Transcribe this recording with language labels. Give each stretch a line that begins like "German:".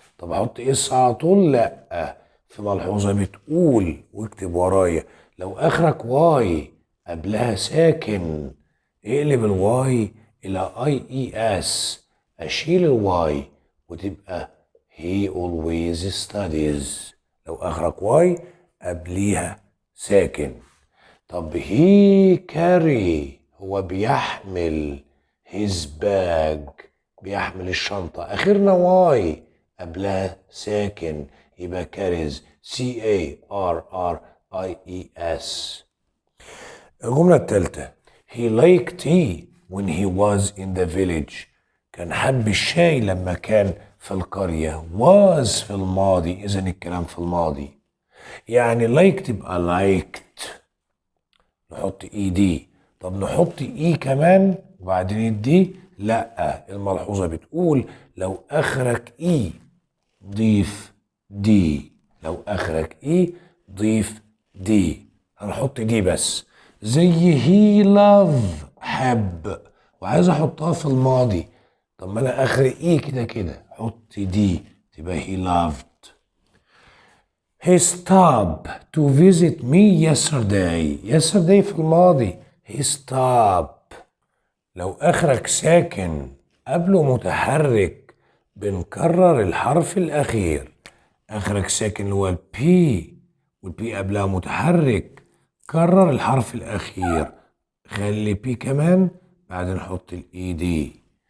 Arabic: طب احط اس على طول؟ لا، في ملحوظة بتقول واكتب ورايا لو اخرك واي قبلها ساكن اقلب الواي الى اي اي اس، اشيل الواي وتبقى
English: he always studies.
Arabic: لو اخرك واي قبليها ساكن. طب
English: he carry
Arabic: هو بيحمل
English: his bag
Arabic: بيحمل الشنطة، اخرنا واي قبلها ساكن يبقى carries C A R R I E S. الجملة الثالثة
English: he liked tea when he was in the village.
Arabic: كان حب الشاي لما كان في القرية. was في الماضي، إذن الكلام في الماضي. يعني like تبقى liked نحط اي دي. طب نحط اي كمان وبعدين الدي؟ لا، الملحوظة بتقول لو اخرك اي ضيف دي. لو اخرك اي ضيف دي. هنحط دي بس زي هي لاف حب وعايز احطها في الماضي. طب ما انا اخري اي كده كده، حط دي تبقى هي لافد.
English: He stopped to visit me yesterday.
Arabic: yesterday في الماضي.
English: He stopped.
Arabic: لو آخرك ساكن قبله متحرك بنكرر الحرف الأخير. آخرك ساكن هو البي والبي قبلها متحرك، كرر الحرف الأخير، خلي بي كمان بعدين حط الاي دي.